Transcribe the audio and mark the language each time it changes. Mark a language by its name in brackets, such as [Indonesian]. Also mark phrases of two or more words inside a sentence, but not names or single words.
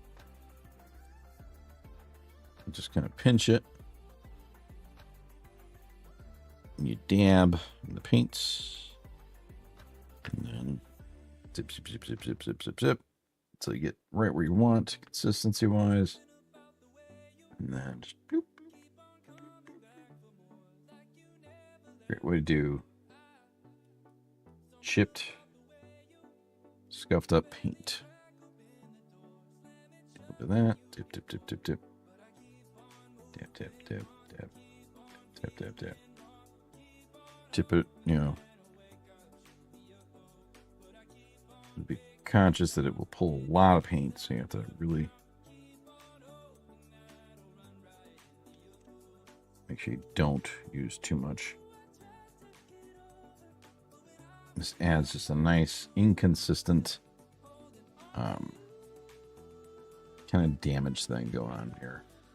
[English] and just kind of pinch it, and you dab in the paints, and then zip, zip, zip, zip, zip, zip, zip, zip, until you get right where you want, consistency-wise, and then just boop. Great way to do chipped, scuffed up paint. Look at that. Tip, tip, tip, tip, tip. Tap, tap, tap, tap. Tap, tap, tap. Tip it, you know. Be conscious that it will pull a lot of paint, so you have to really make sure you don't use too much. This adds just a nice, inconsistent, kind of damage thing going on here.